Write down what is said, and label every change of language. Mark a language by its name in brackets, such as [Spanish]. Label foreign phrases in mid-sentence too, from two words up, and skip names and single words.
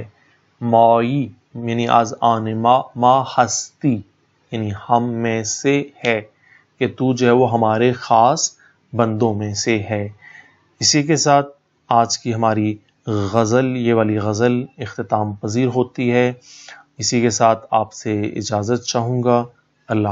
[Urdu] مائی یعنی [Persian] از آن ما ہستی [Urdu] یعنی ہم میں سے ہے، کہ تو جو ہے وہ ہمارے خاص بندوں میں سے ہے۔ اسی کے ساتھ آج کی ہماری غزل، یہ والی غزل اختتام پذیر ہوتی ہے۔ اسی کے ساتھ آپ سے اجازت چاہوں گا۔